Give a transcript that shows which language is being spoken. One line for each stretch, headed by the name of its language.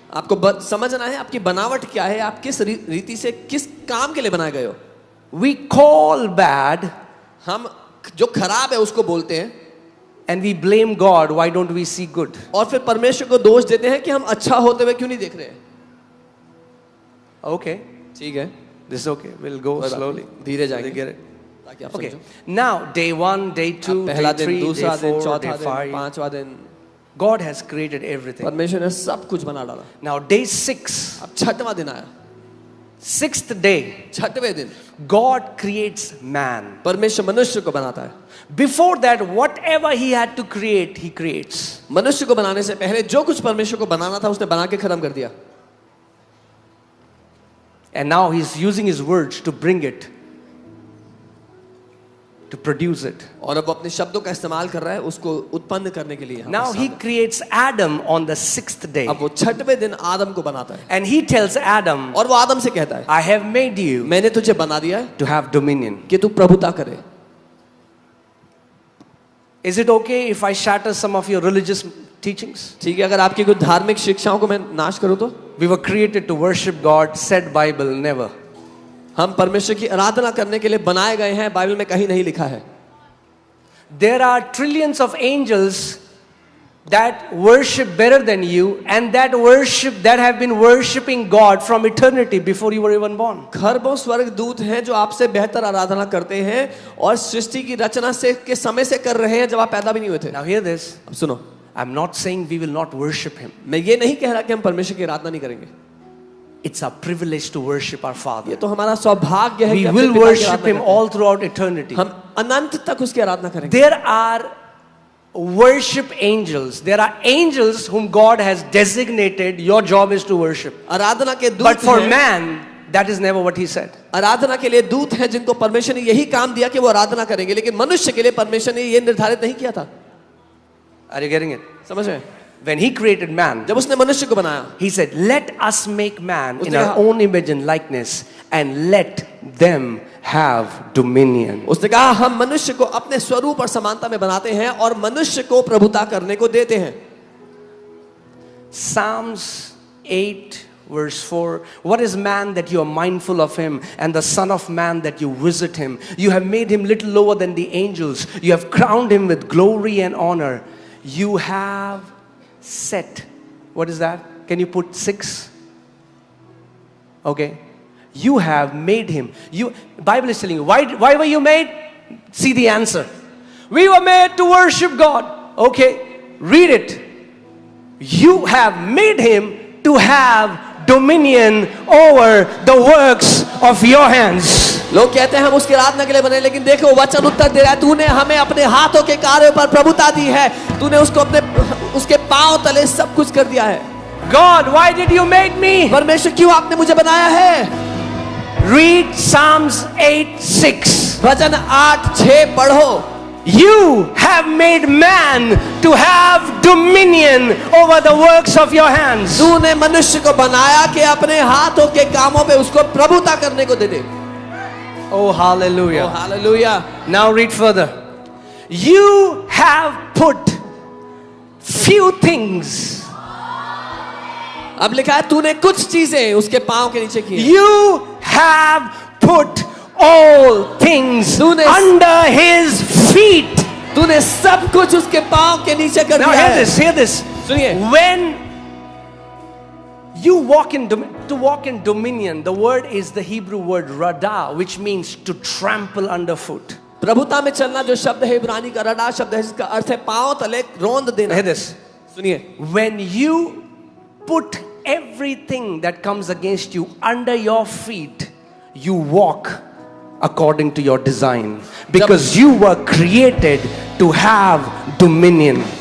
Hindi: आपको समझना है आपकी बनावट क्या है, आप किस रीति से किस काम के लिए बनाए गए हो।
English: We call bad
Hindi: हम जो खराब है उसको बोलते हैं
English: and we blame God. Why don't we see good?
Hindi: और फिर परमेश्वर को दोष देते हैं कि हम अच्छा होते हुए क्यों नहीं देख रहे हैं।
English: Okay,
Hindi: ठीक है,
English: this is okay. We'll go
Hindi: कोई बात
English: slowly.
Hindi: नहीं, धीरे जाएंगे
English: Get it?
Hindi: ताकि आप
English: Okay.
Hindi: समझो।
English: Now, day 1, day 2,
Hindi: अब पहला
English: day
Hindi: दिन,
English: 3,
Hindi: दूसरा
English: day
Hindi: दिन,
English: 4,
Hindi: चौथा
English: day
Hindi: दिन,
English: 5.
Hindi: पांचवा दिन,
English: God has created everything.
Hindi: परमेश्वर ने सब कुछ बना डाला।
English: Now, day 6,
Hindi: अब छठवां दिन आया,
English: 6th day,
Hindi: छठवें दिन
English: God creates man.
Hindi: परमेश्वर मनुष्य को बनाता है।
English: Before that, whatever he had to create, he creates.
Hindi: मनुष्य को बनाने से पहले जो कुछ परमेश्वर को बनाना था उसने बना के खत्म कर दिया।
English: And now he's using his words to bring it, to produce it.
Hindi: और अब वो अपने शब्दों का इस्तेमाल कर रहा है उसको उत्पन्न करने के लिए।
English: Now he creates Adam on the 6th day.
Hindi: अब वो छठवें दिन आदम को बनाता है
English: And he tells Adam,
Hindi: और वो आदम से कहता है,
English: I have made you
Hindi: मैंने तुझे बना दिया है
English: to have dominion.
Hindi: कि तू प्रभुता करे।
English: Is it okay if I shatter some of your religious teachings?
Hindi: ठीक है, अगर आपकी कुछ धार्मिक शिक्षाओं को मैं नाश करूं तो?
English: We were created to worship God, said Bible, never.
Hindi: हम परमेश्वर की आराधना करने के लिए बनाए गए हैं, बाइबल में कहीं नहीं लिखा है।
English: There are trillions of angels that worship better than you, and that have been worshiping God from eternity before you were even born.
Hindi: खरबों स्वर्गदूत हैं जो आपसे बेहतर आराधना करते हैं और सृष्टि की रचना से के समय से कर रहे हैं जब आप पैदा भी नहीं हुए थे।
English: Now hear this.
Hindi: अब सुनो,
English: I'm not saying we will not worship him.
Hindi: मैं ये नहीं कह रहा कि हम परमेश्वर की आराधना नहीं करेंगे।
English: It's our privilege to worship our Father.
Hindi: ये तो हमारा सौभाग्य है
English: We
Hindi: कि अपने
English: will
Hindi: पिता की
English: worship
Hindi: आराधना
English: him
Hindi: करते हैं।
English: all throughout eternity.
Hindi: हम अनंत तक उसकी आराधना करेंगे।
English: There are worship angels. There are angels whom God has designated. Your job is to worship.
Hindi: आराधना के दूत
English: But for
Hindi: हैं,
English: man, that is never what he said.
Hindi: आराधना के लिए दूत हैं जिनको परमेश्वर ने यही काम दिया कि वो आराधना करेंगे, लेकिन मनुष्य के लिए परमेश्वर ने ये निर्धारित नहीं किया था।
English: Are you getting it?
Hindi: समझ रहे हैं?
English: When he created man,
Hindi: जब उसने मनुष्य को बनाया,
English: he said, let us make man in
Hindi: उसने
English: our
Hindi: कहा-
English: own image and likeness and let them have dominion.
Hindi: उसने कहा हम मनुष्य को अपने स्वरूप और समानता में बनाते हैं और मनुष्य को प्रभुता करने को देते हैं।
English: Psalms 8 verse 4, what is man that you are mindful of him, and the son of man that you visit him? You have made him little lower than the angels. You have crowned him with glory and honor. You have set, what is that? Can you put 6? Okay. You have made him. Bible is telling you, why were you made? See the answer. We were made to worship God. Okay, read it. You have made him to have dominion over the works of your hands.
Hindi: लोग कहते हैं हम उसकी आराधना के लिए बने, लेकिन देखो वचन उत्तर दे रहा है, तूने हमें अपने हाथों के कार्यों पर प्रभुता दी है, तूने उसको उसके पांव तले सब कुछ कर दिया है।
English: God, why did you make me?
Hindi: परमेश्वर क्यों आपने मुझे बनाया है?
English: Read Psalms 8:6.
Hindi: वचन 8:6 पढ़ो।
English: You have made man to have dominion over the works of your hands.
Hindi: तूने मनुष्य को बनाया कि अपने हाथों के कामों पे उसको प्रभुता करने को दे दे।
English: Oh, hallelujah. Oh, hallelujah. Now read further. You have put few things.
Hindi: अब लिखा है तूने कुछ चीजें उसके पांव के नीचे की।
English: You have put all things under his feet.
Hindi: तूने सब कुछ उसके पांव के नीचे कर
English: Now
Hindi: दिया
English: hear
Hindi: है।
English: this, hear this.
Hindi: सुनिए।
English: When you walk in dominion, the word is the Hebrew word rada, which means to trample underfoot.
Hindi: प्रभुता में चलना जो शब्द है इब्रानी का रडा शब्द है, जिसका अर्थ है पांव तले रोंद देना।
English: Hear this.
Hindi: सुनिए।
English: When you put everything that comes against you under your feet, you walk according to your design, because you were created to have dominion.